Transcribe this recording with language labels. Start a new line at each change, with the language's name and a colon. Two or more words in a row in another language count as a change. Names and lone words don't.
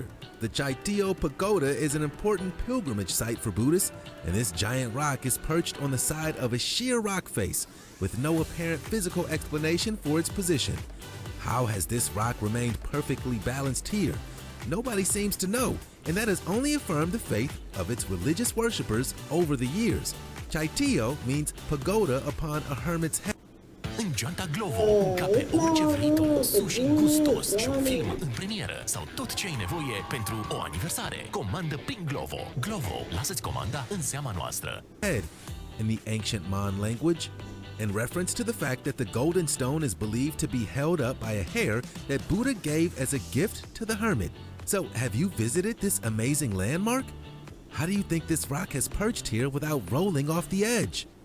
English: The Chaityo Pagoda is an important pilgrimage site for Buddhists, and this giant rock is perched on the side of a sheer rock face with no apparent physical explanation for its position. How has this rock remained perfectly balanced here? Nobody seems to know, and that has only affirmed the faith of its religious worshippers over the years. Chaityo means pagoda upon a hermit's head.
Romanian: În geanta Glovo, încape orice vrei tu, sushi gustos și un film în premieră sau tot ce ai nevoie pentru o aniversare. Comandă prin Glovo. Glovo, lasă-ți comanda în seama noastră.
English: In the ancient Mon language, in reference to the fact that the golden stone is believed to be held up by a hair that Buddha gave as a gift to the hermit. So, have you visited this amazing landmark? How do you think this rock has perched here without rolling off the edge?